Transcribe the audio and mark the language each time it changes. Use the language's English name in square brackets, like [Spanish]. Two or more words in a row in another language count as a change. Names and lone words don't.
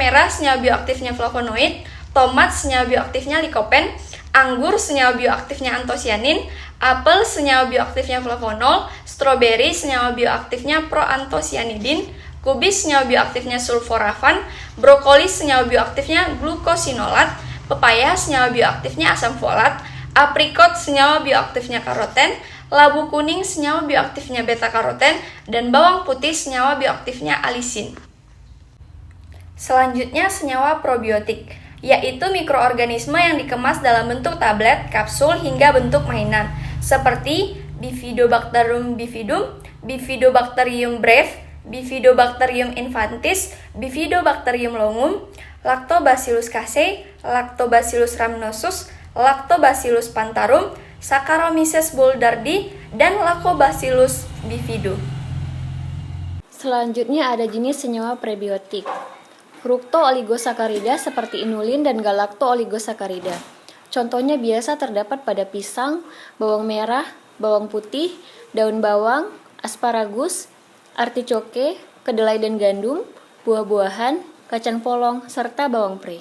[Indonesian] merah, senyawa bioaktifnya flavonoid, tomat, senyawa bioaktifnya likopen, anggur, senyawa bioaktifnya antosianin, apel, senyawa bioaktifnya flavonol, stroberi, senyawa bioaktifnya proantosianidin, kubis, senyawa bioaktifnya sulforafan, brokoli, senyawa bioaktifnya glukosinolat, pepaya, senyawa bioaktifnya asam folat, aprikot, senyawa bioaktifnya karoten, labu kuning, senyawa bioaktifnya beta-karoten, dan bawang putih, senyawa bioaktifnya alisin. Selanjutnya, senyawa probiotik, yaitu mikroorganisme yang dikemas dalam bentuk tablet, kapsul, hingga bentuk mainan, seperti Bifidobacterium bifidum, Bifidobacterium breve, Bifidobacterium infantis, Bifidobacterium longum, Lactobacillus casei, Lactobacillus rhamnosus, Lactobacillus plantarum, Saccharomyces boulardii, dan Lactobacillus bifidum. Selanjutnya ada jenis senyawa prebiotik. Frukto-oligosakarida seperti inulin dan galakto-oligosakarida. Contohnya biasa terdapat pada pisang, bawang merah, bawang putih, daun bawang, asparagus, artichoke, kedelai dan gandum, buah-buahan, kacang polong, serta bawang pre.